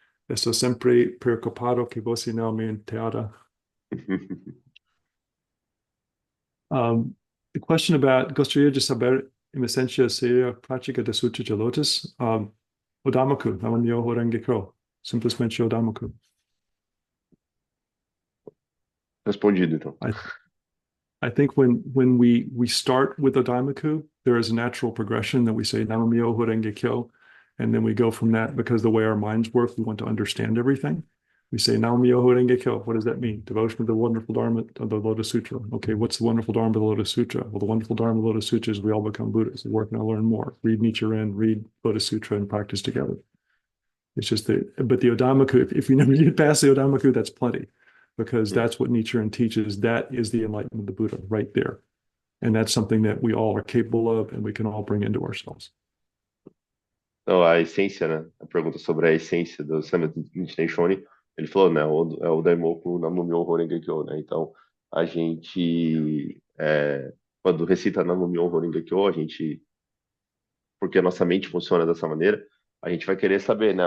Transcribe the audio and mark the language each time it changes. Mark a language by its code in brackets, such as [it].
[pt] Estou sempre preocupado que você não me entenda. [en] The question about [pt] gostaria de saber, em essência, se a prática da Sutra de Lotus, o Dhammaku, não é o Rengekyo, simplesmente o Dhammaku. Respondido, então. [en] I I think when we start with the Daimaku, there is a natural progression that we say Namamyo Horenge Kyo, and then we go from that because the way our minds work, we want to understand everything. We say Namamyo Horenge Kyo. What does that mean? Devotion to the wonderful Dharma of the Lotus Sutra. Okay, what's the wonderful Dharma of the Lotus Sutra? Well, the wonderful Dharma of the Lotus Sutra is we all become Buddhas. We work and learn more. Read Nichiren, read Lotus Sutra, and practice together. It's just but the Odamaku, if you never get past the Odamaku, that's plenty, because Hum. that's what Nichiren teaches. That is the enlightenment of the Buddha right there. And that's something that we all are capable of and we can all bring into ourselves. [pt] Então, a essência, né? A pergunta sobre a essência do ensinamento do Nichiren Daishonin, ele falou, né? O Daimoku Namumyo Horenge Kyo, né? Então, a gente, quando recita Namumyo Horenge Kyo, a gente, porque a nossa mente funciona dessa maneira, a gente vai querer saber, né?